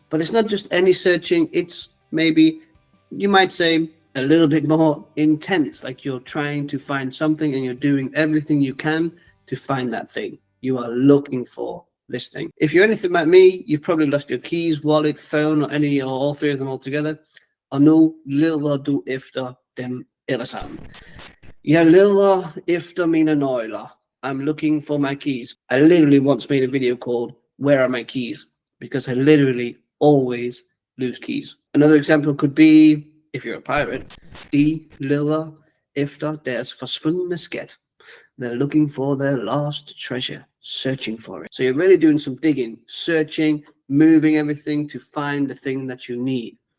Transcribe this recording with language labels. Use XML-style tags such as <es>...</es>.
<en>But it's not just any searching, it's maybe, you might say, a little bit more intense, like you're trying to find something and you're doing everything you can to find that thing. You are looking for this thing. If you're anything like me, you've probably lost your keys, wallet, phone, or any or all 3 of them all together.</en> <da>Og nu leder du efter dem alle sammen. Jeg leder efter mine nøgler.</da> <en>I'm looking for my keys. I literally once made a video called Where Are My Keys? Because I literally always lose keys. Another example could be, if you're a pirate,</en> <da>de leder efter deres forsvundne skat.</da> <en>They're looking for their lost treasure, searching for it. So you're really doing some digging, searching, moving everything to find the thing that you need.</en>